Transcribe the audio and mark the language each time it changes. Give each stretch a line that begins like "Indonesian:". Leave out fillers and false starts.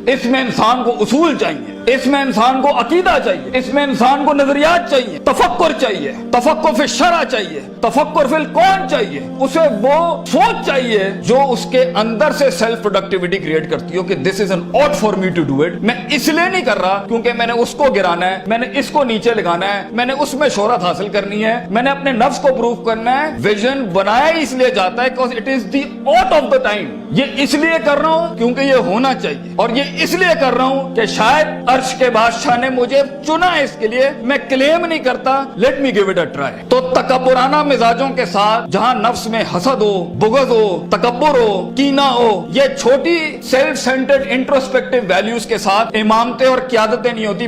Urdu: اس میں انسان کو اصول چاہیے, اس میں انسان کو عقیدہ چاہیے, اس میں انسان کو نظریات چاہیے, تفکر چاہیے, تفکر فی الشرع چاہیے, تفکر فی الکون چاہیے. اسے وہ سوچ چاہیے جو اس کے اندر سے سیلف پروڈکٹیوٹی کریٹ کرتی ہو کہ
English: This is an ought for me to do it.
Urdu: میں اس لیے نہیں کر رہا کیونکہ میں نے اس کو گرانا ہے, میں نے اس کو نیچے لگانا ہے, میں نے اس میں شہرت حاصل کرنی ہے, میں نے اپنے نفس کو پروف کرنا ہے. ویژن بنایا اس لیے جاتا ہے
English: because it is the ought of the time.
Urdu: یہ اس لیے کر رہا ہوں کیونکہ یہ ہونا چاہیے, اور یہ اس لیے کر رہا ہوں کہ شاید عرش کے بادشاہ نے مجھے چنا ہے اس کے لیے. میں کلیم نہیں کرتا,
English: Let me give it a try.
Urdu: تو تکبرانہ مزاجوں کے ساتھ جہاں نفس میں حسد ہو, بغض ہو, تکبر ہو, کینہ ہو, یہ چھوٹی سیلف سینٹرڈ انٹروسپیکٹیو ویلیوز کے ساتھ امامتیں اور قیادتیں نہیں ہوتی.